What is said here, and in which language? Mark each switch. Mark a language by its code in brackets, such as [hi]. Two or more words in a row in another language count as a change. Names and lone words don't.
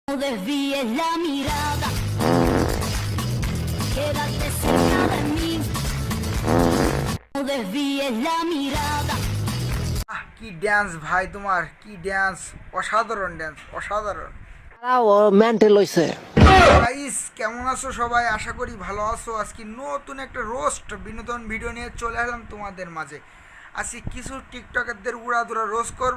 [es] No desvíes la mirada, quédate cerca de mí. No desvíes la mirada. [bn] কি ড্যান্স ভাই, তোমার কি ড্যান্স! অসাধারণ ড্যান্স, অসাধারণ। ও মেন্টাল হইছে। গাইস, কেমন আছো সবাই? আশা করি ভালো আছো। আজকে নতুন একটা রোস্ট বিনোদন ভিডিও নিয়ে চলে এলাম তোমাদের মাঝে। আজকে কিছু টিকটকারদের উড়াধুরা রোস্ট করব।